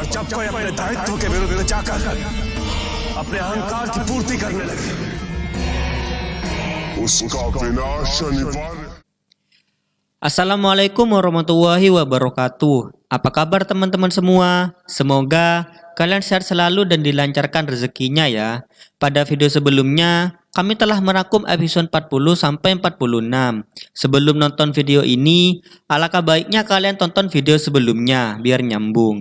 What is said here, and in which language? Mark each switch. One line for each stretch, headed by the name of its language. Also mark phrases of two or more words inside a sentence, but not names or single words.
Hindi: जब कोई अपने दायित्व के विरुद्ध जाकर अपने अहंकार की पूर्ति करने लगे, उसका विनाश अनिवार्य।
Arabic: السلام عليكم ورحمة الله وبركاته.
Indonesian: Apa kabar teman-teman semua? Semoga kalian sehat selalu dan dilancarkan rezekinya ya. Pada video sebelumnya, kami telah merangkum episode 40 sampai 46. Sebelum nonton video ini, alangkah baiknya kalian tonton video sebelumnya biar nyambung.